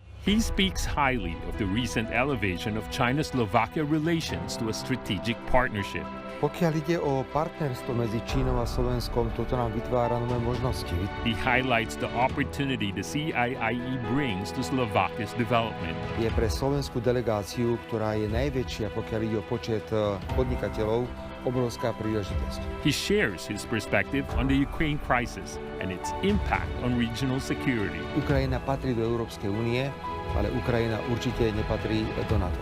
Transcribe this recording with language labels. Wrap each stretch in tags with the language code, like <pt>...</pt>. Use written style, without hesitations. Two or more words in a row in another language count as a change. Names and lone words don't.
<en>He speaks highly of the recent elevation of China-Slovakia relations to a strategic partnership.</en> <sk>Pokiaľ ide o partnerstvo medzi Čínou a Slovenskom, toto nám vytvára nové možnosti.</sk> <en>He highlights the opportunity the CIIE brings to Slovakia's development.</en> <sk>Je pre slovenskú delegáciu, ktorá je najväčšia, pokiaľ ide o počet podnikateľov, obrovská príležitosť.</sk> <en>He shares his perspective on the Ukraine crisis and its impact on regional security.</en> <sk>Ukrajina patrí do Európskej únie, ale Ukrajina určite nepatrí do NATO.</sk>